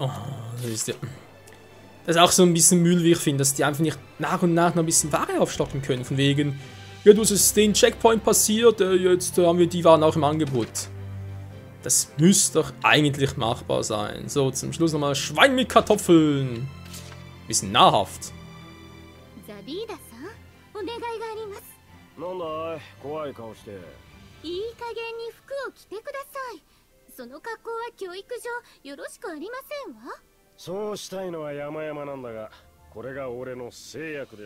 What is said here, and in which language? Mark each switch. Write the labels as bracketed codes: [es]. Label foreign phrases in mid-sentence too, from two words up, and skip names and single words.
[de] Oh, das ist auch so ein bisschen Müll, wie ich finde, dass die einfach nicht nach und nach noch ein bisschen Ware aufstocken können. Von wegen, ja, du hast es den Checkpoint passiert, jetzt haben wir die Waren auch im Angebot. Das müsste doch eigentlich machbar sein. So, zum Schluss nochmal Schwein mit Kartoffeln. Bisschen nahrhaft. [ja] なんだい、怖い顔して。いい加減に服を着てください。その格好は教育上よろしくありませんわ。そうしたいのは山々なんだが、これが俺の制約でさ。